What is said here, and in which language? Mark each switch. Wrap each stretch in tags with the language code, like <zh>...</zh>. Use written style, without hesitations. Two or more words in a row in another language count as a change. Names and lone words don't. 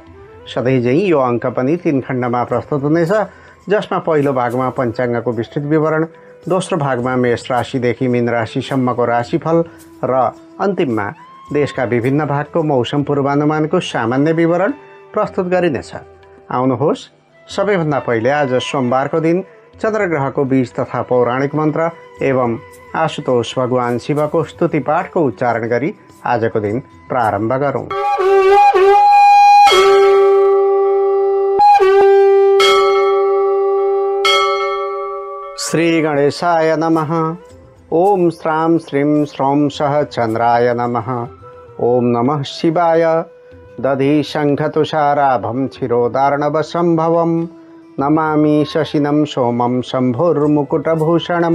<ne>सधैँ झैँ यो अङ्क पनि 3 खण्डमा प्रस्तुत हुनेछ, जसमा पहिलो भागमा पञ्चाङ्गको विस्तृत विवरण, दोस्रो भागमा मेष राशिदेखि मीन राशिसम्मको राशिफल र अन्तिममा देशका विभिन्न भागको मौसम पूर्वानुमानको सामान्य विवरण प्रस्तुत गरिनेछ। आउनुहोस्, सबैभन्दा पहिले आज सोमबारको दिन चन्द्रग्रहको बीज तथा पौराणिक मन्त्र एवं आशुतोष भगवान शिवको स्तुति पाठको उच्चारण गरी आजको दिन प्रारम्भ गरौँ।</ne> <sa>श्री गणेशाय नमः। ओम श्रां श्रीं श्रौं सः चन्द्राय नमः। ओम नमः शिवाय। दधि शङ्खतुषाराभं क्षीरोदार्णवसम्भवं नमामि शशिनं सोमं शम्भुर्मुकुटभूषणं</sa>